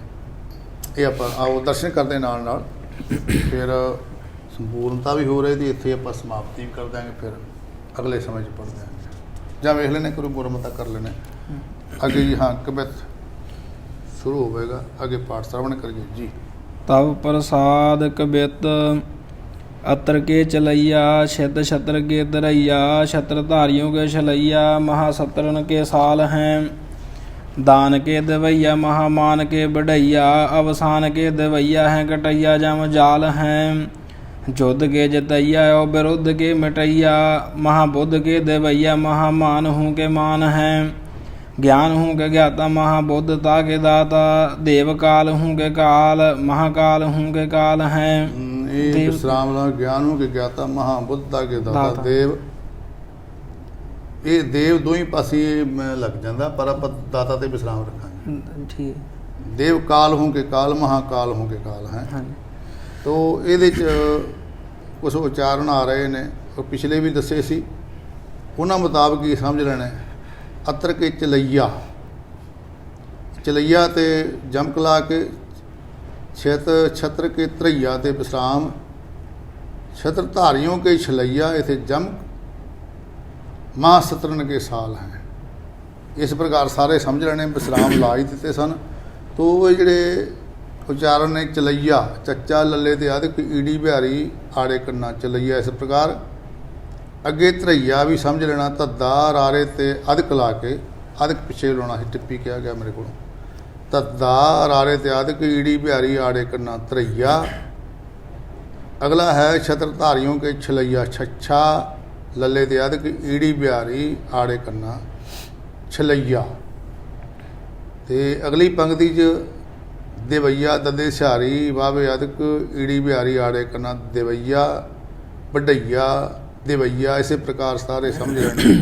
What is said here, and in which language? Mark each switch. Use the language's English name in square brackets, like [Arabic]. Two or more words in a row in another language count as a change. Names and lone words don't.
[Punjabi] ਇਹ ਆਪਾਂ ਆਓ ਦਰਸ਼ਨ ਕਰਦੇ ਨਾਲ ਨਾਲ ਫਿਰ ਸੰਪੂਰਨਤਾ ਵੀ ਹੋ ਰਹੀ ਦੀ। ਇੱਥੇ ਆਪਾਂ ਸਮਾਪਤੀ ਵੀ ਕਰ ਦਿਆਂਗੇ, ਫਿਰ ਅਗਲੇ ਸਮੇਂ 'ਚ ਪੜ੍ਹ ਦਿਆਂਗੇ ਜਾਂ ਵੇਖ ਲੈਣੇ ਗੁਰੂ ਗੁਰਮਤਿ ਕਰ ਲੈਣੇ ਅੱਗੇ ਜੀ। ਹਾਂ ਕਵਿਤ ਸ਼ੁਰੂ ਹੋਵੇਗਾ, ਅੱਗੇ ਪਾਠ ਸ਼ਰਵਣ ਕਰੀਏ ਜੀ। [Braj] ਤਵ ਪ੍ਰਸਾਦ ਕਵਿਤ अतर के चलैया छित छत्र के दरैया छत्र धारियों के छलैया महासत्रन के साल हैं दान के दवैया महामान के बढ़ैया अवसान के दवैया हैं कटैया जम जाल हैं युद्ध के जतैया और विरुद्ध के मिटैया महाबुद्ध के दवैया महामान हूँ के मान हैं ज्ञान हूँ के ज्ञाता महाबुद्धता के दाता देव काल हूँ के काल महाकाल हूँ के काल हैं विश्राम ज्ञान हूँ के ज्ञाता महाबुद्धता के दाता देव। [Punjabi] ਇਹ ਦੇਵ ਦੋਹੀਂ ਪਾਸੇ ਲੱਗ ਜਾਂਦਾ, ਪਰ ਆਪਾਂ ਦਾਤਾ ਤੇ ਵਿਸਰਾਮ ਰੱਖਾਂਗੇ। ਠੀਕ [Braj] ਦੇਵ ਕਾਲ ਹੋਂ ਕੇ ਕਾਲ, ਮਹਾਕਾਲ ਹੋਂ ਕੇ ਕਾਲ ਹੈ। [Punjabi] ਹਾਂਜੀ ਤੋ ਇਹਦੇ 'ਚ ਕੁਛ ਉਚਾਰਨ ਆ ਰਹੇ ਨੇ, ਉਹ ਪਿਛਲੇ ਵੀ ਦੱਸੇ ਸੀ, ਉਹਨਾਂ ਮੁਤਾਬਕ ਹੀ ਸਮਝ ਲੈਣਾ। [Braj] ਅਤਰ ਕੇ ਚਲਈਆ, [Punjabi] ਚਲਈਆ ਤੇ ਜਮਕ ਲਾ ਕੇ, [Braj] ਛੇਤ ਛਤਰ ਕੇ ਧਰਈਆ [Punjabi] ਤੇ ਵਿਸਰਾਮ, [Braj] ਛਤਰ ਧਾਰਿयों के छलैया [Punjabi] इथे जमक, [Braj] ਮਾਂ ਸਤਰਨ ਕੇ ਸਾਲ ਹੈ। [Punjabi] ਇਸ ਪ੍ਰਕਾਰ ਸਾਰੇ ਸਮਝ ਲੈਣੇ, ਵਿਸਰਾਮ ਲਾ ਹੀ ਦਿੱਤੇ ਸਨ। ਤੋ ਇਹ ਜਿਹੜੇ ਉਚਾਰਨ ਨੇ, ਚਲਈਆ ਚੱਚਾ ਲੱਲੇ ਤੇ ਆਦਿਕ ਈੜੀ ਬਿਹਾਰੀ ਆੜੇ ਕੰਨਾ ਚਲਈਆ, ਇਸ ਪ੍ਰਕਾਰ। ਅੱਗੇ ਧਰਈਆ ਵੀ ਸਮਝ ਲੈਣਾ, ਧੱਦਾ ਰਾਰੇ ਤੇ ਅਧਿਕ ਲਾ ਕੇ, ਅਧਿਕ ਪਿੱਛੇ ਲਾਉਣਾ ਸੀ, ਟਿੱਪੀ ਕਿਹਾ ਗਿਆ ਮੇਰੇ ਕੋਲੋਂ। ਧੱਦਾ ਰਾਰੇ ਤੇ ਅਧਿਕ ਈੜੀ ਬਿਹਾਰੀ ਆੜੇ ਕੰਨਾ ਧਰਈਆ। ਅਗਲਾ ਹੈ [Braj] ਛਤਰ ਧਾਰਿयों के छलैया, [Punjabi] ਛੱਛਾ ਲੱਲੇ ਤੇ ਅਧਿਕ ਈੜੀ ਬਿਹਾਰੀ ਆੜੇ ਕੰਨਾ ਛਲਈਆ। ਤੇ ਅਗਲੀ ਪੰਕਤੀ 'ਚ ਦੇਵਈਆ ਦਦੇ ਸਿਹਾਰੀ ਵਾਵੇ ਅਧਿਕ ਈੜੀ ਬਿਹਾਰੀ ਆੜੇ ਕੰਨਾ ਦੇਵਈਆ, ਵਡਈਆ ਦੇਵਈਆ, ਇਸੇ ਪ੍ਰਕਾਰ ਸਾਰੇ ਸਮਝ ਲੈਣੇ।